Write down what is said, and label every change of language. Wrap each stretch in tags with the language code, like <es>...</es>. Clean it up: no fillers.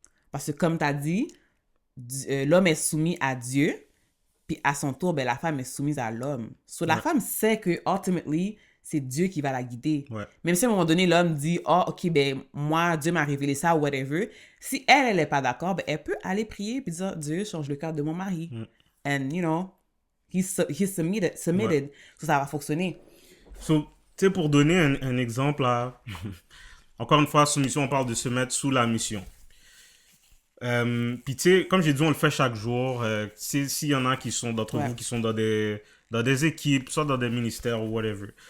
<fr>Parce que comme tu as dit, l'homme est soumis à Dieu, puis à son tour, ben, la femme est soumise à l'homme. So, la femme sait que, ultimately, c'est Dieu qui va la guider. Ouais. Même si à un moment donné, l'homme dit, oh, ok, ben, moi, Dieu m'a révélé ça, whatever. Si elle n'est pas d'accord, ben, elle peut aller prier puis dire, Dieu, change le cœur de mon mari.</fr> <en>And, you know, he's submitted.</en> <fr>Ouais. So, ça va fonctionner. So, tu sais, pour donner un exemple, là, encore une fois, soumission, on parle de se mettre sous la mission. Puis tu sais, comme j'ai dit, on le fait chaque jour. S'il y en a qui sont d'entre vous qui sont dans des équipes, soit dans des ministères ou whatever.</fr>